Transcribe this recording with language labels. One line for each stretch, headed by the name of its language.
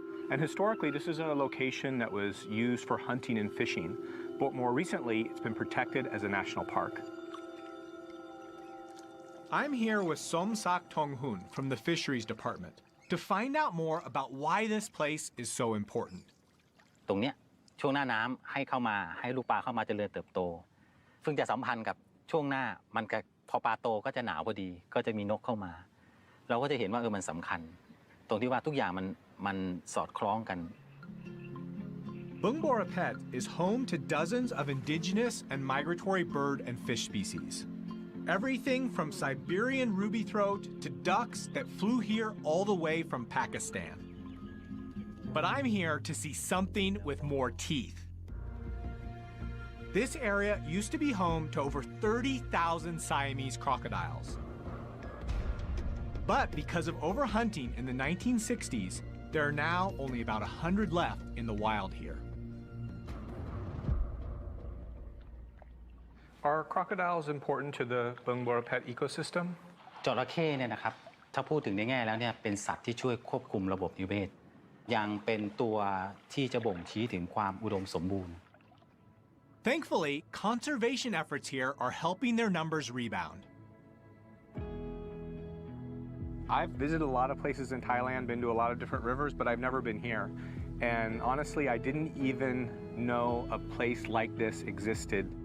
English: And historically, this is a location that was used for hunting and fishing, but more recently, it's been protected as a national park. I'm here with Somsak Tonghun from the Fisheries Department to find out more about why this place is so important.
Thai: ตรงเนี้ยช่วงหน้าน้ำให้เข้ามาให้ลูกปลาเข้ามาเจริญเติบโตซึ่งจะสัมพันธ์กับช่วงหน้ามันก็พอปลาโตก็จะหนาวพอดีก็จะมีนกเข้ามาเราก็จะเห็นว่ามันสำคัญตรงที่ว่าทุกอย่างมันสอดคล้องกัน
English: Bangkok-Thailand is home to dozens of indigenous and migratory bird and fish species. Everything from Siberian rubythroat to ducks that flew here all the way from Pakistan. But I'm here to see something with more teeth. This area used to be home to over 30,000 Siamese crocodiles. But because of overhunting in the 1960s, there are now only about 100 left in the wild here. Are crocodiles important to the Bangkok ecosystem?
Thai: จระเข้เนี่ยนะครับถ้าพูดถึงในแง่แล้วเนี่ยเป็นสัตว์ที่ช่วยควบคุมระบบนิเวศยังเป็นตัวที่จะบ่งชี้ถึงความอุดมสมบูรณ์
English: Thankfully, conservation efforts here are helping their numbers rebound. I've visited a lot of places in Thailand, been to a lot of different rivers, but I've never been here. And honestly, I didn't even know a place like this existed.